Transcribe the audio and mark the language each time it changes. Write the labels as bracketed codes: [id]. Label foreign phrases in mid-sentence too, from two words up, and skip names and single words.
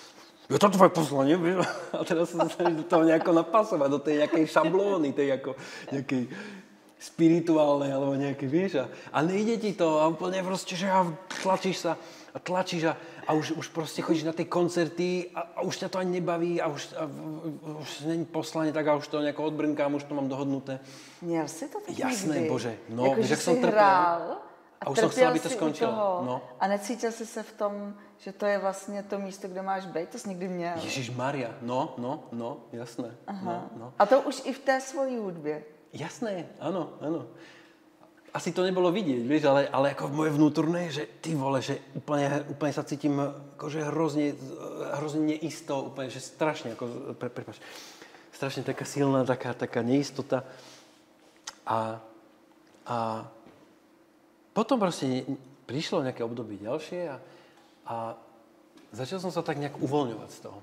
[sk] A teraz sa snažíš do toho nejako napasovať, do tej nejakej šablóny, tej ako nejakej spirituálnej, alebo nejakej, vieš. A nejde ti to a úplne proste, že tlačíš sa a tlačíš a už proste chodíš na tie koncerty a už ťa to ani nebaví a už není poslanie, tak a už to nejako odbrnkám, už to mám dohodnuté. [cs] Měl si to tak [sk] Jasné, [cs] někdy? Bože. No, jako, že [sk] som [cs] jsi hrál [sk] a už som chcel, aby to skončilo. No. [cs] A necítil jsi se v tom, že to je vlastně to místo, kde máš být? To jsi někdy měl. [sk] Ježišmaria, no, jasné. No. [cs] A to už i v té svojí hudbě. [sk] Jasné, áno. Asi to nebolo vidieť, vieš, ale ako v moje vnútorné, že ty vole, že úplne sa cítim akože hrozne neisto, úplne, že strašne, ako, prepáč, strašne taká silná, taká neistota. A potom proste prišlo nejaké obdobie ďalšie a začal som sa tak nejak uvoľňovať z toho.